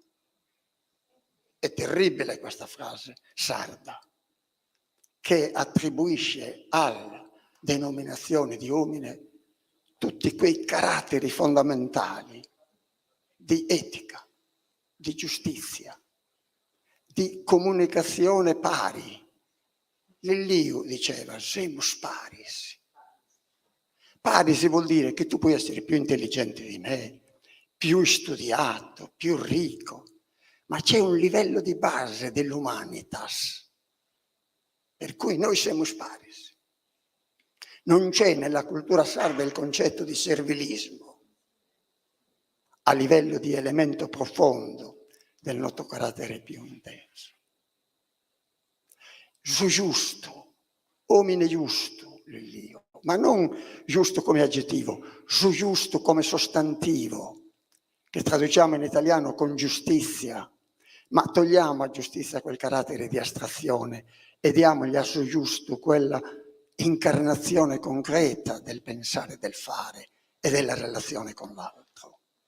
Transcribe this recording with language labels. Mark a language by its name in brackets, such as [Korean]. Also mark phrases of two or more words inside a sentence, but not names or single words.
[Italian] È terribile questa frase sarda, che attribuisce alla denominazione di omine tutti quei caratteri fondamentali di etica, di giustizia, di comunicazione pari. Lelliu diceva, [Sardinian] semus paris. [Italian] Paris vuol dire che tu puoi essere più intelligente di me, più studiato, più ricco, ma c'è un livello di base dell'humanitas, per cui noi [Sardinian] semus paris. [Italian] Non c'è nella cultura sarda il concetto di servilismo a livello di elemento profondo del nostro carattere più intenso. [Sardinian] Su giusto, omine giusto, [Italian] Lillio, ma non giusto come aggettivo, giusto come sostantivo, che traduciamo in italiano con giustizia, ma togliamo a giustizia quel carattere di astrazione e diamogli a giusto quella incarnazione concreta del pensare, del fare e della relazione con l'altro.